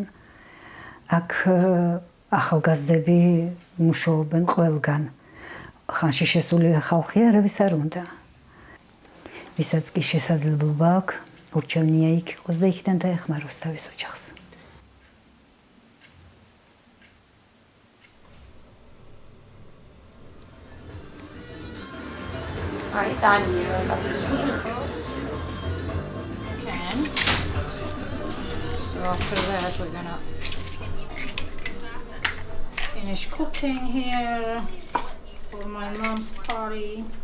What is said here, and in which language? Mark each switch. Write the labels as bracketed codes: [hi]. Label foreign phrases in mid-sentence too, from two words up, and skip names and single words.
[ka] აქ ახალგაზრდები მუშაობენ ყველგან. ხანში შესული ხალხი არავის არ უნდა. ვისაც კი შესაძლებლობა აქვს, ურჩევნია იქ იყოს და იქიდან დაეხმაროს თავის ოჯახს. [en] It's on you. Okay. So after that, we're gonna finish cooking here for my mom's party.